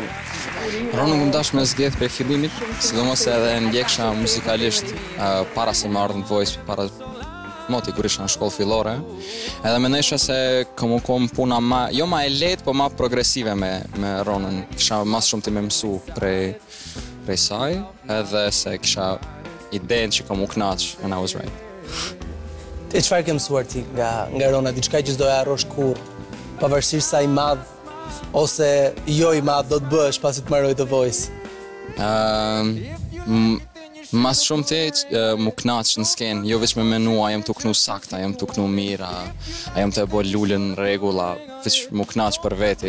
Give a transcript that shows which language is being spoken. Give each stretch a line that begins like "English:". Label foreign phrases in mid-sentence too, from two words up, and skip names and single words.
Albanian: Ronën më dash me zgjedh prej fillimit, sidomos edhe ndjeksha muzikalisht para se më ardhë në Voice, para moti kur isha në shkollë fillore, edhe mendojsha se kom puna jo ma e lehtë, po ma progresive me Ronën. Kisha mas shumë të me mësu prej saj, edhe se kisha idenë që kom u knaq,
English: and I was right.
Albanian: E çfarë ke mësuar ti nga Rona, diçka që s'doja harrosh kurrë, pavarësisht sa i madh ose jo i madh do të bësh pasi të mbaroj The Voice? Mas shumë ti mu knaq në skenë, jo veç me menu, a jem të knu sakta, a jem të knu mira, a jem të e bo lullën regula, veç mu knaq për veti.